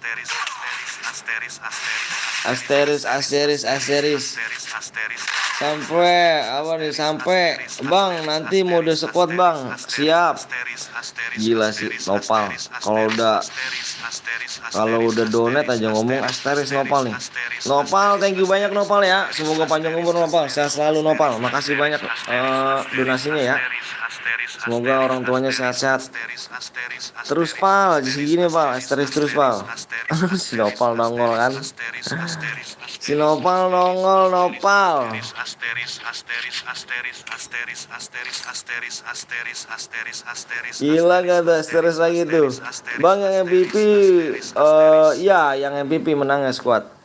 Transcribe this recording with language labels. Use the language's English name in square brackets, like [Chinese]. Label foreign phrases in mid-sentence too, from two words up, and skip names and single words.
[Indonesian] asteris sampai apa nih sampai bang nanti mode squad bang siap gila sih nopal kalau udah donat aja ngomong asteris nopal nih nopal thank you banyak nopal ya semoga panjang umur nopal sehat selalu nopal makasih banyak donasinya ya semoga orang tuanya sehat-sehat terus pal segini pal asteris terus pal. Si nopal nongol kan si nopal nopal gila gak ada asteris lagi tuh bang yang MVP ya yang MVP menang ya squad